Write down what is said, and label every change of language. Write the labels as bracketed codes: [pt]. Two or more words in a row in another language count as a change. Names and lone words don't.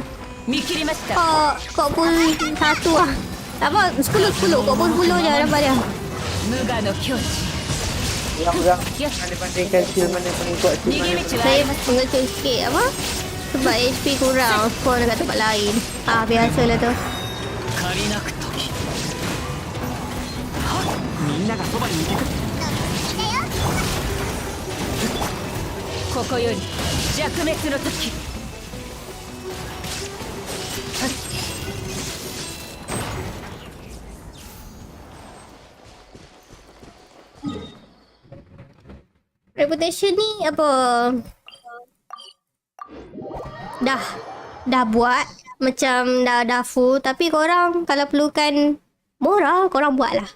[ms] Kok pun satu lah. Apa? 10. Kok pun 10 je dapat dia. Yang banding-bandingkan shield mana paling kuat, shield mana paling Saya mengecut sikit apa? Sebab HP kurang. Spawn dekat tempat lain. Biasalah tu. [ja] みんながそばにいてくれここより弱滅の時 [ms] Reputation ni apa? Dah buat macam dah full, tapi korang kalau perlukan murah korang buat lah.